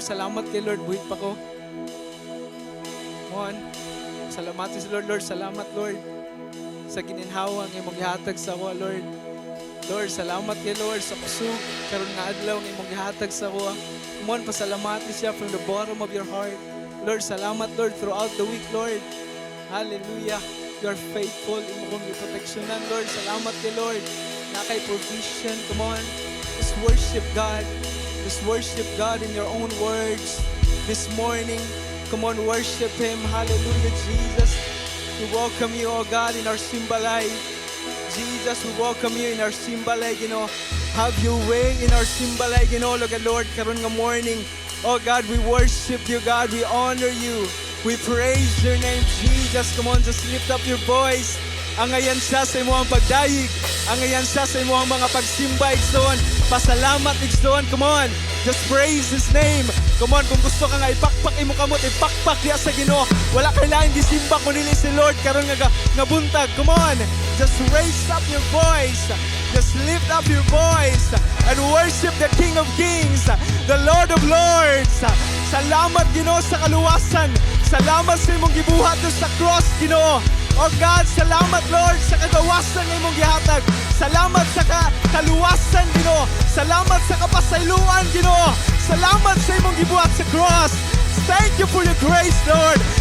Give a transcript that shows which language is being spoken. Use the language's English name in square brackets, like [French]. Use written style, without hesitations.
[Cebuano] Salamat kay Lord, buhit pa ko. Kumon. Salamat sa Lord. Salamat Lord sa gininhawa nga imong gihatag sa ako, Lord. Lord, salamat kay Lord sa kusog karon nga adlaw nga imong gihatag sa ako. Kumon, pasalamati siya [English] from the bottom of your heart. Lord, [Cebuano] salamat [English] Lord throughout the week, Lord. Hallelujah. You are faithful. [Cebuano] Imo kong proteksyonan, Lord. Salamat kay Lord. Na kay [English] provision. Come on. Just worship God. Just worship God in your own words. This morning, come on, worship Him. Hallelujah, Jesus. We welcome you, oh God, in our Simbalay. Jesus, we welcome you in our Simbalay, you know. Have your way in our Simbalay, you know, Lord, [Cebuano] karon nga [English] morning. Oh God, we worship you, God. We honor you. We praise your name, Jesus. Come on, just lift up your voice. [Cebuano] Angayan siya sa imong pagdayig. Angayan siya sa imong mga pagsimba, igsoon. Pasalamat, igsoon. [English] Come on, just praise His name. Come on, [Cebuano] kung gusto ka nga ipakpak imo kamot, ipakpak diya sa Ginoo. Wala kailangan gisimba kundi si Lord karon nga buntag. [English] Come on, just raise up your voice. Just lift up your voice and worship the King of Kings, the Lord of Lords. [Cebuano] Salamat, Ginoo, sa kaluwasan. Salamat sa imong gibuhat sa cross, Ginoo. [English] Oh God, [Cebuano] salamat, Lord, sa kagawasan ng imong gihatag. Salamat sa kaluwasan, Ginoo. Salamat sa kapasayloan, Ginoo. Salamat sa imong gibuhat sa cross. [English] Thank you for your grace, Lord.